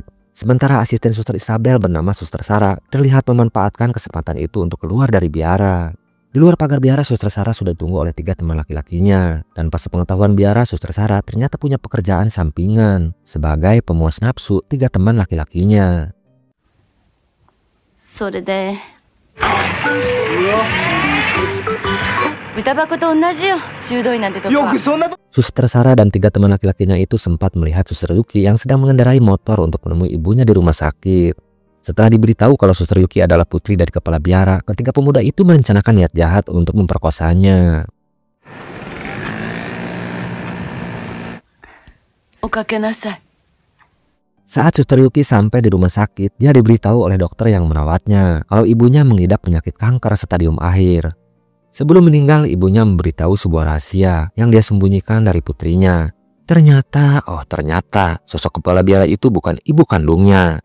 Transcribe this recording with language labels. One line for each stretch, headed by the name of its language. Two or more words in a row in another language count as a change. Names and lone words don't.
Indonesian: Sementara asisten Suster Isabel bernama Suster Sarah terlihat memanfaatkan kesempatan itu untuk keluar dari biara. Di luar pagar biara, Suster Sarah sudah ditunggu oleh 3 teman laki-lakinya. Tanpa sepengetahuan biara, Suster Sarah ternyata punya pekerjaan sampingan sebagai pemuas nafsu 3 teman laki-lakinya.
Japanese: それで豚箱と同じよ、修道院なんてとこは。
Indonesian: Suster Sarah dan 3 teman laki-lakinya itu sempat melihat Suster Yuki yang sedang mengendarai motor untuk menemui ibunya di rumah sakit. Setelah diberitahu kalau Suster Yuki adalah putri dari kepala biara, ketiga pemuda itu merencanakan niat jahat untuk memperkosanya.
Japanese: おかけなさい。
Indonesian: Saat Suster Yuki sampai di rumah sakit, dia diberitahu oleh dokter yang merawatnya kalau ibunya mengidap penyakit kanker stadium akhir. Sebelum meninggal, ibunya memberitahu sebuah rahasia yang dia sembunyikan dari putrinya. Ternyata sosok kepala biara itu bukan ibu kandungnya.